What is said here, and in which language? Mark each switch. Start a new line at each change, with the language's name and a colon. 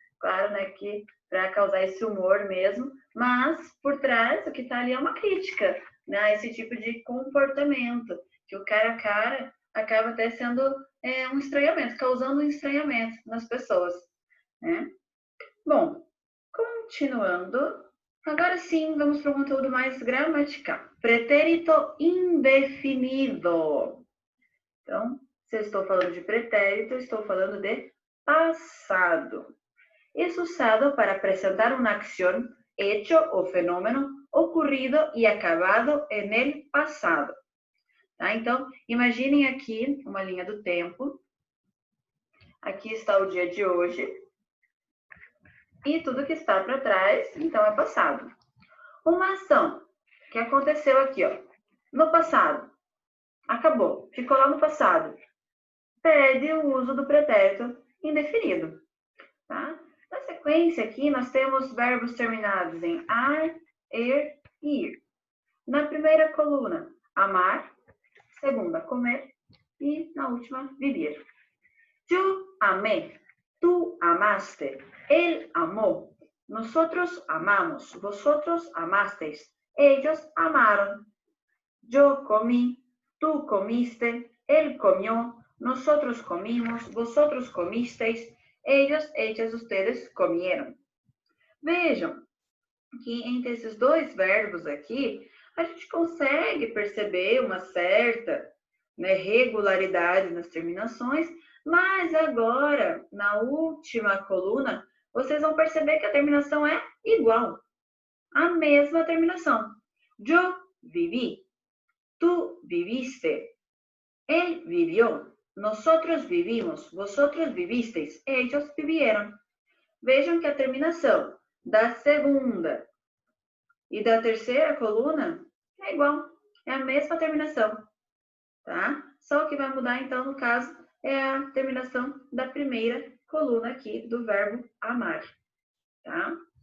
Portuguese: Claro, né, que para causar esse humor mesmo, mas por trás o que está ali é uma crítica, né, a esse tipo de comportamento, que o cara a cara acaba até sendo um estranhamento, causando um estranhamento nas pessoas, né? Bom, continuando, agora sim vamos para um conteúdo mais gramatical. Pretérito indefinido. Então, se eu estou falando de pretérito, estou falando de passado.
Spanish: Es usado para presentar una acción, hecho o fenómeno ocurrido y acabado en el pasado.
Portuguese: Tá? Então, imaginem aqui uma linha do tempo. Aqui está o dia de hoje. E tudo que está para trás, então, é passado. Uma ação que aconteceu aqui, ó, no passado. Acabou, ficou lá no passado. Pede o uso do pretérito indefinido. Tá? Na sequência aqui, nós temos verbos terminados em ar, er e ir. Na primeira coluna, amar. Segunda, comer. E na última, viver.
Spanish: Yo amé. Tú amaste. Él amó. Nosotros amamos. Vosotros amasteis. Ellos amaron. Yo comí. Tú comiste. Él comió. Nosotros comimos. Vosotros comisteis. Ellos, ellas, ustedes comieron.
Portuguese: Vejam que entre esses dois verbos aqui, a gente consegue perceber uma certa, né, regularidade nas terminações, mas agora, na última coluna, vocês vão perceber que a terminação é igual. A mesma terminação.
Spanish: Yo viví. Tú viviste. Él vivió. Nosotros vivimos, vosotros vivisteis, ellos vivieron.
Portuguese: Vejam que a terminação da segunda e da terceira coluna é igual, é a mesma terminação, tá? Só o que vai mudar, então, no caso, é a terminação da primeira coluna aqui do verbo amar, tá?